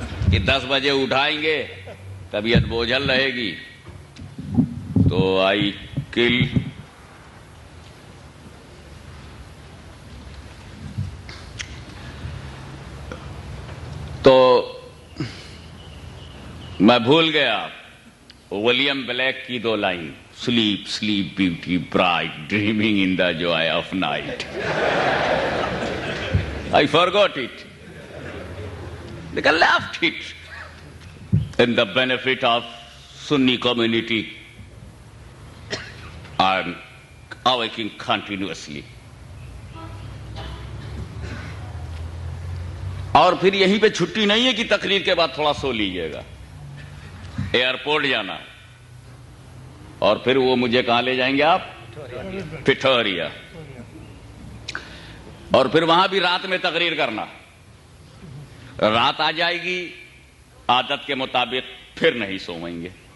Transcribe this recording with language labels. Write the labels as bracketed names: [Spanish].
[Urdu] کہ 10 بجے اٹھائیں گے، طبیعت بوجھل رہے گی، تو آئی کل تو میں بھول گیا ولیم بلیک کی 2 line, [English] Sleep sleep beauty bright dreaming in the joy of night. I forgot it. Like I left it. In the benefit of Sunni community, I'm awaking continuously. [Urdu] اور پھر یہیں پہ چھٹی نہیں ہے کہ تقریر کے بعد تھوڑا سو لیجئے گا، ایئرپورٹ جانا، اور پھر وہ مجھے کہاں لے جائیں گے آپ؟ پٹھوریا، اور پھر وہاں بھی رات میں تقریر کرنا۔ رات آ جائے گی، عادت کے مطابق پھر نہیں سوئیں گے،